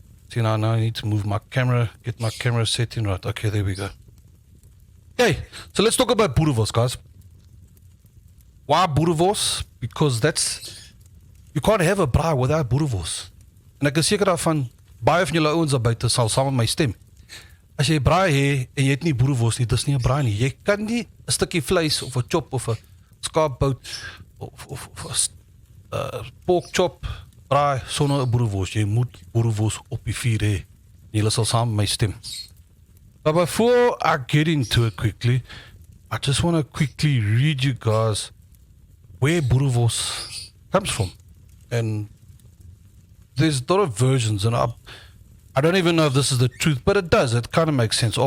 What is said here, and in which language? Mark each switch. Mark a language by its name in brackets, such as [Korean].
[English] See, now I need to move my camera, get my camera setting right. Okay, there we go. Okay, so let's talk about boerewors, guys. Why boerewors? Because you can't have a braai without boerewors. [Afrikaans] En ek is seker daarvan, baie van julle ouens daar buite sal saam met my stem. As jy braai het en jy het nie boerewors nie, dis nie 'n braai nie. Jy kan nie 'n stukkie vleis of 'n chop of 'n skaapbout of 'n pork chop braai sonder 'n boerewors. Jy moet boerewors op die vuur hê. Julle sal saam met my stem. [English] But before I get into it quickly, I just want to quickly read you guys where boerewors comes from. And there's a lot of versions, and I don't even know if this is the truth, but it does. It kind of makes sense.